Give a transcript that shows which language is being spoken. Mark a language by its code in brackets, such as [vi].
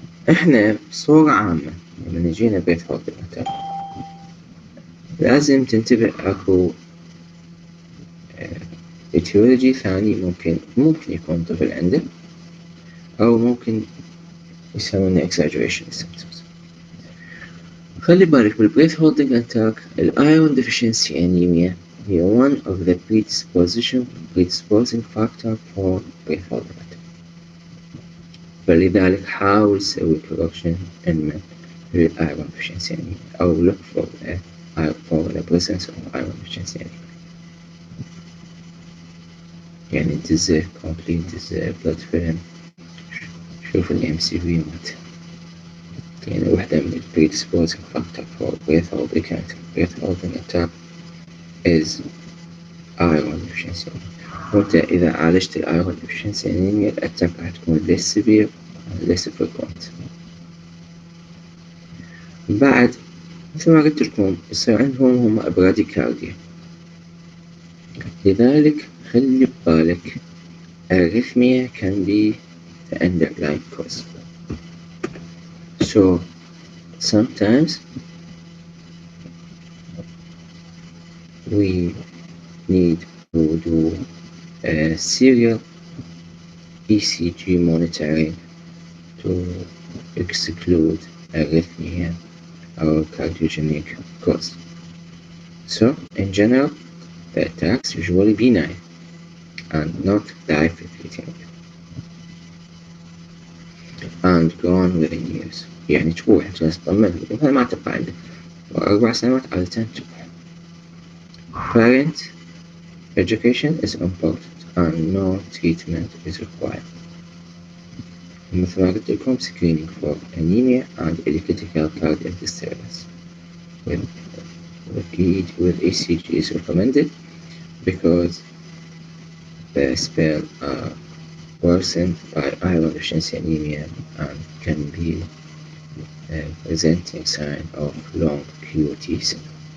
[ar] إحنا بصورة عامة لما نجينا بيت هولد الأتاك لازم تنتبه أكو etiology ثاني. ممكن يكون طفل عنده، أو ممكن يسمونه exaggeration symptoms. خلي بالك [en] بالبريث holding attack الأيرون deficiency anemia هي one of the predisposing factor for breath holding attack. [ar] فلذلك حاول تسوي [en] correction in الأيرون deficiency anemia أو look for the presence of iron deficiency anemia. [ar] يعني تزه complete تزه blood film. شوف ال MCV مات. يعني واحدة من ال [en] predisposing factor for breath holding attack is iron deficiency anemia. [ar] وانت إذا عالجت [en] ال iron deficiency anemia الأتاك [ar] راح تكون [en] less severe less frequent. [ar] بعد مثل ما قلت لكم يصير عندهم هم براديكارديا. لذلك خلي ببالك [en] arrhythmia can be the underlying cause. So sometimes we need to do a serial ECG monitoring to exclude arrhythmia or cardiogenic cause. So in general, the attacks usually benign and not life-threatening and go on within years. [ar] يعني تروح جلسة تطمن مثلا ما تبقى عندك 4 سنوات عادة تروح. [en] Parent education is important and no treatment is required. [ar] مثل ما قلت لكم [en] screening for anemia and electrical cardiac disturbance with ECG is recommended because the spells are worsened by iron deficiency anemia and can be presenting sign of long QT syndrome.